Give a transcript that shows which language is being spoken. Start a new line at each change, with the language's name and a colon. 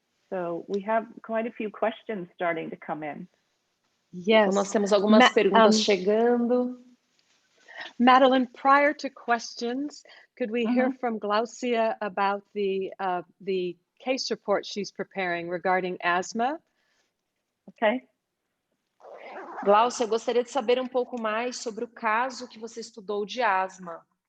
English: So we have quite a few questions starting to come in. Yes.
Portuguese: Então, nós temos algumas perguntas chegando.
English: Madeline, prior to questions, could we hear from Glaucia about the case report she's preparing regarding asthma? Okay.
Portuguese: Glaucia, eu gostaria de saber um pouco mais sobre o caso que você estudou de asma.